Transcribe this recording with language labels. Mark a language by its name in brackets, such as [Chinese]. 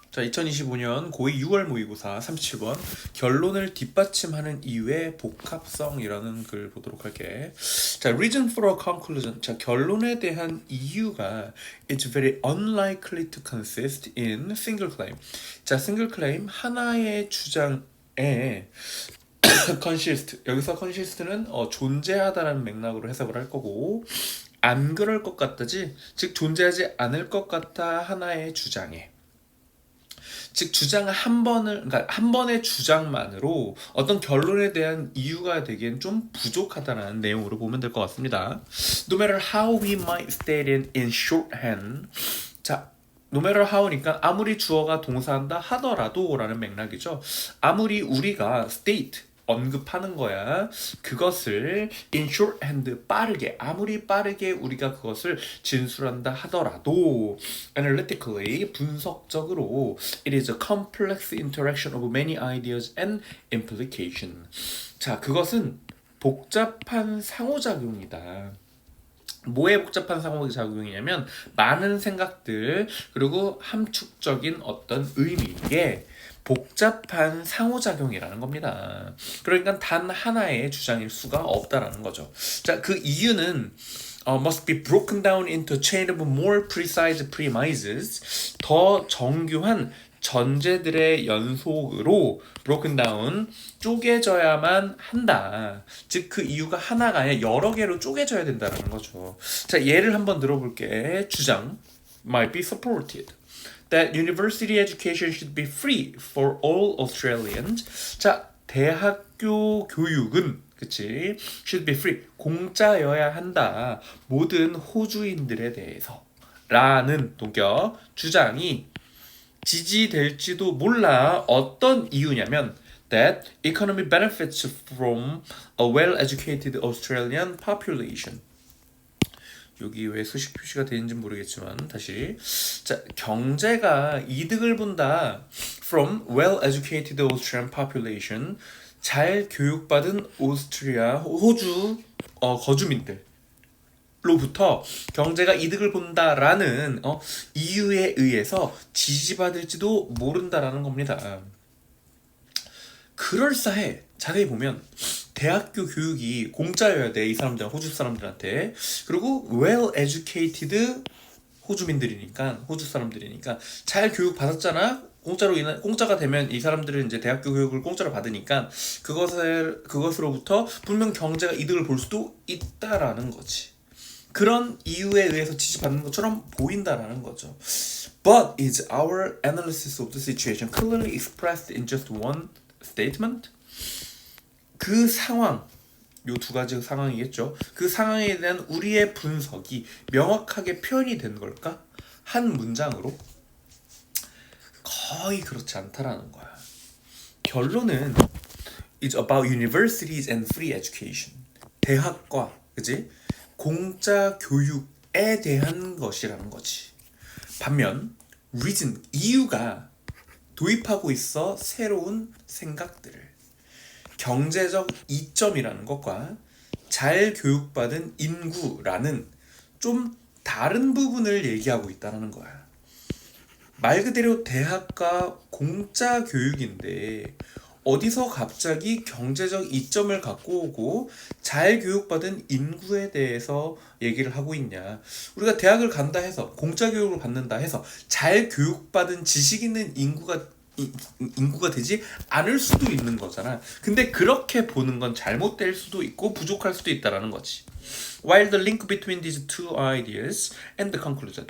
[Korean] 자, 2025년 고2 6월 모의고사 37번 결론을 뒷받침하는 이유의 복합성이라는 글 보도록 할게. [English] 자, reason for a conclusion. 자, [Korean] 결론에 대한 이유가 [English] it's very unlikely to consist in single claim. [Korean] 자, single claim 하나의 주장에 consist 여기서 consist는 존재하다라는 맥락으로 해석을 할 거고 안 그럴 것 같다지 즉 존재하지 않을 것 같다 하나의 주장에 즉 주장을 그러니까 한 번의 주장만으로 어떤 결론에 대한 이유가 되기엔 좀 부족하다는 내용으로 보면 될 것 같습니다. [English] No matter how we might state it in shorthand. [Korean] 자, no matter how니까 아무리 주어가 동사한다 하더라도 라는 맥락이죠. 아무리 우리가 state 언급하는 거야. 그것을 [English] in shorthand [Korean] 빠르게 아무리 빠르게 우리가 그것을 진술한다 하더라도 [English] analytically [Korean] 분석적으로 [English] it is a complex interaction of many ideas and implication. [Korean] 자, 그것은 복잡한 상호작용이다. 뭐의 복잡한 상호작용이냐면 많은 생각들 그리고 함축적인 어떤 의미의 복잡한 상호작용이라는 겁니다. 그러니까 단 하나의 주장일 수가 없다라는 거죠. [English] 자, [Korean] 그 이유는 [English] must be broken down into a chain of more precise premises. [Korean] 더 정교한 전제들의 연속으로 broken down 쪼개져야만 한다. 즉 그 이유가 하나가 아니라 여러 개로 쪼개져야 된다는 거죠. 자, 예를 한번 들어볼게. [English] 주장 might be supported. That university education should be free for all Australians. [Korean] 자, 대학교 교육은 그치? [English] should be free. [Korean] 공짜여야 한다. 모든 호주인들에 대해서. 라는 동격 주장이 지지될지도 몰라. 어떤 이유냐면 [English] that economy benefits from a well-educated Australian population. [Korean] 여기 왜 수식 표시가 되는지 모르겠지만 다시 자, 경제가 이득을 본다 [English] from well-educated Australian population. [Korean] 잘 교육받은 호주 거주민들 로부터 경제가 이득을 본다라는 이유에 의해서 지지받을지도 모른다라는 겁니다. 그럴싸해. 자세히 보면 대학교 교육이 공짜여야 돼. 이 사람들 호주 사람들한테. 그리고 [English] well educated [Korean] 호주 사람들이니까 잘 교육 받았잖아. 공짜가 되면 이 사람들은 이제 대학교 교육을 공짜로 받으니까 그것으로부터 분명 경제가 이득을 볼 수도 있다라는 거지. 그런 이유에 의해서 지지받는 것처럼 보인다라는 거죠. [English] But is our analysis of the situation clearly expressed in just one statement? [Korean] 그 상황, 요 두 가지 상황이겠죠. 그 상황에 대한 우리의 분석이 명확하게 표현이 된 걸까? 한 문장으로? 거의 그렇지 않다라는 거야. 결론은 [English] It's about universities and free education. [Korean] 대학과, 그지? 공짜 교육에 대한 것이라는 거지. 반면 reason, 이유가 도입하고 있어 새로운 생각들을. 경제적 이점이라는 것과 잘 교육받은 인구라는 좀 다른 부분을 얘기하고 있다는 거야. 말 그대로 대학과 공짜 교육인데 어디서 갑자기 경제적 이점을 갖고 오고 잘 교육받은 인구에 대해서 얘기를 하고 있냐. 우리가 대학을 간다 해서 공짜 교육을 받는다 해서 잘 교육받은 지식 있는 인구가 되지 않을 수도 있는 거잖아. 근데 그렇게 보는 건 잘못될 수도 있고 부족할 수도 있다라는 거지. [English] While the link between these two ideas and the conclusion.